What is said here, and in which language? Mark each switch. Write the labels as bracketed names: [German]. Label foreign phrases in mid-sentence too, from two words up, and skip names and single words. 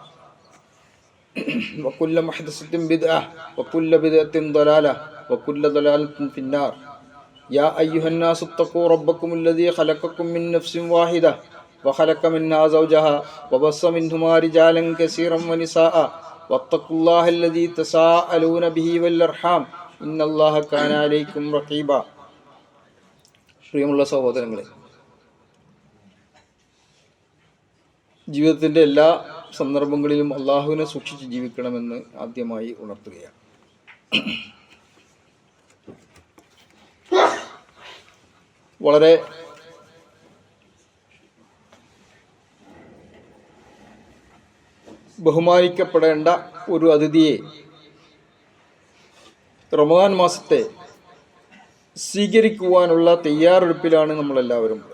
[Arabic] وكل محدثة بدعة وكل بدعة ضلالة وكل ضلالة في النار يا أيها الناس اتقوا ربكم الذي خلقكم من نفس واحدة وخلق منها زوجها وبث منهما رجالا كثيرا ونساء واتقوا الله الذي تساءلون به والأرحام إن الله كان عليكم رقيبا. [Malayalam] പ്രിയമുള്ള സഹോദരങ്ങളെ, ജീവിതത്തിൻ്റെ എല്ലാ സന്ദർഭങ്ങളിലും അള്ളാഹുവിനെ സൂക്ഷിച്ച് ജീവിക്കണമെന്ന് ആദ്യമായി ഉണർത്തുകയാണ്. വളരെ ബഹുമാനിക്കപ്പെടേണ്ട ഒരു അതിഥിയെ റമദാൻ മാസത്തെ സ്വീകരിക്കുവാനുള്ള തയ്യാറെടുപ്പിലാണ് നമ്മളെല്ലാവരും.